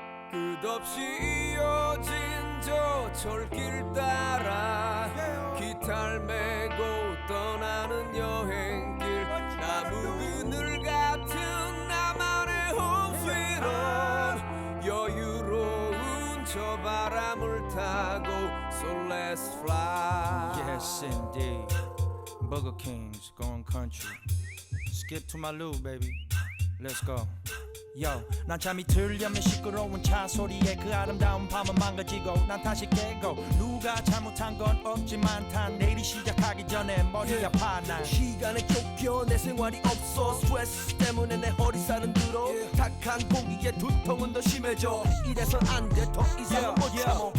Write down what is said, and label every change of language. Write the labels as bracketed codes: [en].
[ko] 끝없이 이어진 저 철길 따라 기타를 메고 떠나는 여행길 나무 그늘 같은 나만의 홈스위트홈 여유로운 저 바람을 타고 [en] So let's fly. Yes, indeed. Booger Kings going country. Skip to my loo, baby. Let's go. [ko] Yo, 난 잠이 들려면 시끄러운 차 소리에 그 아름다운 밤은 망가지고 난 다시 깨고 누가 잘못한 건 없지만 단 내일이 시작하기 전에 머리가 아파 난 시간에 쫓겨 내 생활이 없어 스트레스 때문에 내 허리살은 들어 탁한 공기에 두통은 더 심해져 이래선 안 돼 더 이상은 못 참어